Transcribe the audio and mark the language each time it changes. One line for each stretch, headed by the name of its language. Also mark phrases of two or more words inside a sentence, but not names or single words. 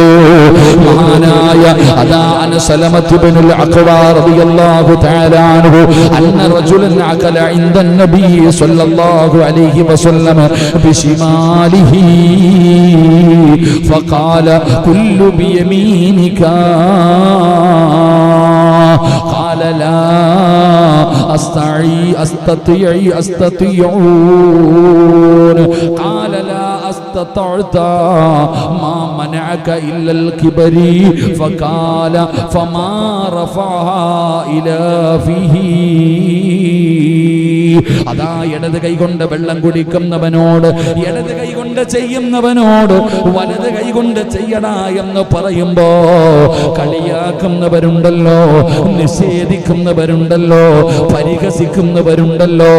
Arabic: മഹാനായ عن سلمة بن الأكوع رضي الله تعالى عنه أن رجلا أكل عند النبي صلى الله عليه وسلم بشماله فقال كل بيمينك قال لا أستطيعون قال لا استطعت ما منعك إلا الكبر فقال فما رفعها إلى فيه.
Malayalam: അതാ ഇടത് കൈകൊണ്ട് വെള്ളം കുടിക്കുന്നവനോട്, ഇടത് കൈകൊണ്ട് ചെയ്യുന്നവനോട് വലത് കൈകൊണ്ട് ചെയ്യടാ എന്ന് പറയുമ്പോ കളിയാക്കുന്നവരുണ്ടല്ലോ, നിഷേധിക്കുന്നവരുണ്ടല്ലോ, പരിഹസിക്കുന്നവരുണ്ടല്ലോ.